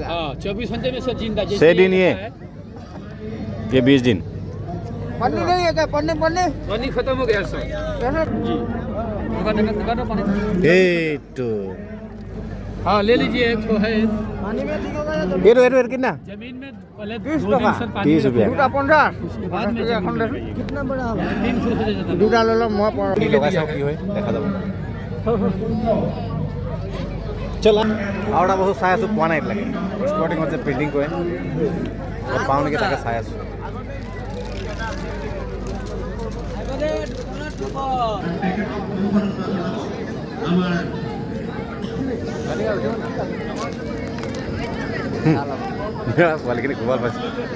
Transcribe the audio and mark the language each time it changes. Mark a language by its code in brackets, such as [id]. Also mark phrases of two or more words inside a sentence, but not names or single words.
[hi] हाँ, 24 घंटे में सर जिंदा। जैसे 6 दिन ये? होता है। ये 20 दिन। पन्नी नहीं है क्या? पन्नी पानी खत्म हो गया सर कैसे? जी। दुकान पानी। [as] এইটো [hi] हाँ, ले लीजिए, एक तो है पानी में ठीक होगा या तो [as] এইটো কিনা? [hi] जमीन में पहले 30 2 दिन टका। सर पानी 30 रुपया। में दूटा 15 उसके बाद में जमीन में लगाइए। कितना बड़ा होगा? 300 से ज्यादा। दूटा ले लो मैं पर [as] কি লগাই চাওঁ কি হয় দেখা যাব। চল আৰু এটা বস্তু চাই আছোঁ, পোৱা নাই এতিয়ালৈকে। স্পৰ্টিঙত যে প্ৰিণ্টিং কৰে পাওঁ নেকি তাকে চাই আছোঁ। পোৱালিখিনি খুব ভাল পাইছে।